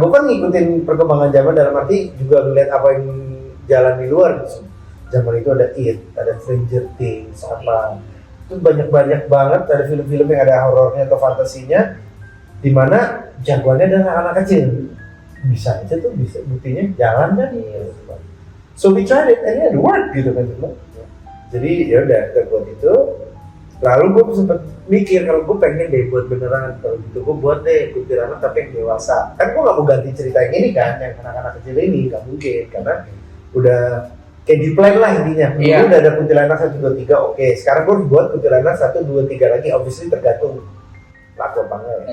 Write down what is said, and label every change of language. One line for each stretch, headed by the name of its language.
Indonesian: Gue kan ngikutin perkembangan zaman dalam arti juga ngeliat apa yang jalan di luar gitu. Zaman itu ada It, ada Stranger Things, apa itu banyak banget ada film-film yang ada horornya atau fantasinya di mana jagoannya adalah anak kecil. Bisa aja tuh, bisa buktinya jalan kan.
English: So we tried it and it worked
Indonesian: gitu kan. Jadi ya udah kita buat itu. Lalu gue sempet mikir kalau gue pengen deh buat beneran, kalau gitu gue buat deh kuntilanak tapi yang dewasa. Kan gue nggak mau ganti cerita yang ini kan, yang anak-anak kecil ini nggak mungkin karena udah kayak di plan lah intinya. Iya. Udah ada kuntilanak 1, 2, 3, oke. Sekarang gue buat kuntilanak 1, 2, 3 lagi, obviously tergantung laku apa enggak ya.